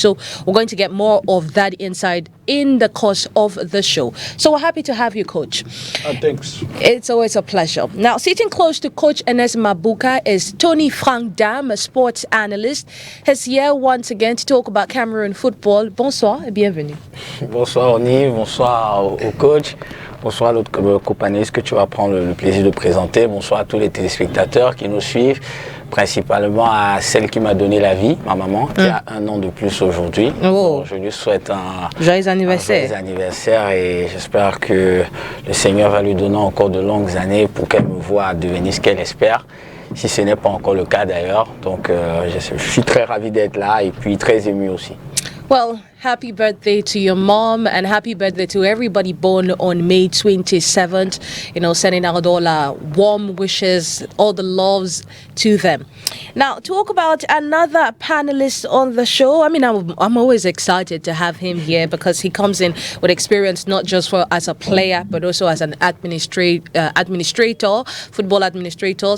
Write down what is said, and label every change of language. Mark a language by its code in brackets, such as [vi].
[en] So we're going to get more of that insight in the course of the show. So we're happy to have you, Coach. Thanks. It's always a pleasure. Now, sitting close to Coach Ernest Mabuka is Tony Frank Dam, a sports analyst. He's here once again to talk about Cameroon football. [fr] Bonsoir et bienvenue. Bonsoir, Oni. Bonsoir au coach. Bonsoir à l'autre co-panéliste que tu vas prendre le plaisir de présenter. Bonsoir à tous les téléspectateurs qui nous suivent, principalement à celle qui m'a donné la vie, ma maman, qui a 1 an de plus aujourd'hui. Oh. Je lui souhaite un joyeux anniversaire. Joyeux anniversaire et j'espère que le Seigneur va lui donner encore de longues années pour qu'elle me voie devenir ce qu'elle espère. Si ce n'est pas encore le cas d'ailleurs. Donc je suis très ravi d'être là et puis très ému aussi. [en] Well, happy birthday to your mom and happy birthday to everybody born on May 27th. Sending out all our warm wishes, all the loves to them. Now, talk about another panelist on the show. I mean, I'm always excited to have him here because he comes in with experience not just as a player, but also as an administrator, football administrator.